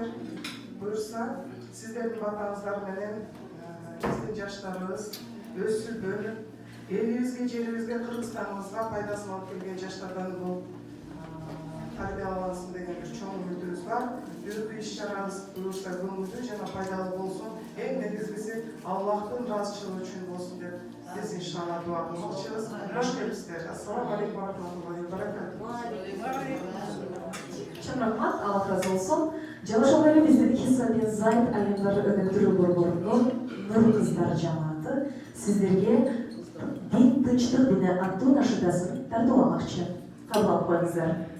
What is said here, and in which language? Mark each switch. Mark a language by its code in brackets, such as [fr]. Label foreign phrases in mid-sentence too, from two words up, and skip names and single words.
[ky] Буюрса, сиздердин батаңыздар менен биздин жаштарыбыз өсүп, өнүп, элибизге, жерибизге, Кыргызстаныбызга пайдасын алып келген жаштардан бул тарбиялансын деген бир чоң үмүтүбүз бар. Бүгүнкү иш-чарабыз буюрса көңүлдүү жана пайдалуу болсун. Эң негизгиси Аллахтын ыраазычылыгы үчүн болсун деп биз иншалла дуа кылмакчыбыз. Кош келипсиздер. [ar] السلام عليكم ورحمة الله وبركاته. [ky] Чын рахмат, Аллах разы болсун. Жана ошол эле биздин Hissa bin Zayd айымдар өнүктүрүү борборунун нур кыздар жамааты сиздерге дин тынчтык дини аттуу нашыдасын тартууламакчы. Кабыл алып коюңуздар.